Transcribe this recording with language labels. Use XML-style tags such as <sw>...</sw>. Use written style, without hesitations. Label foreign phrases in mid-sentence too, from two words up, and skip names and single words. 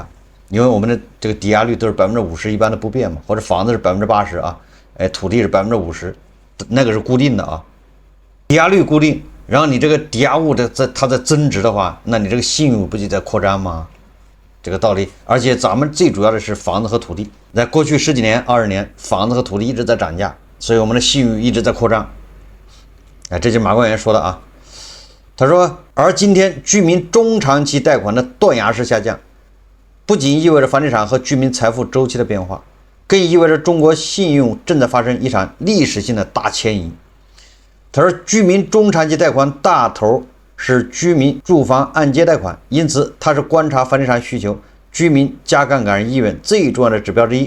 <zh>因為我們的這個抵押率都是50%一般的不變嘛，或者房子是80%土地是50%，那個是固定的抵押率固定，然後你這個抵押物它在增值的話，那你這個信用不就在擴張嗎？這個道理。而且咱們最主要的是房子和土地，在過去10幾年、20年，房子和土地一直在漲價，所以我们的信用一直在擴張。这就是馬關元說的他說，而今天居民中長期貸款的斷崖式下降，不僅意味着房地產和居民財富週期的變化，更意味着中國信用正在發生一場歷史性的大遷移。他說，居民中長期貸款大頭是居民住房按揭貸款，因此它是觀察房地產需求、居民加槓桿意願最重要的指標之一。</zh>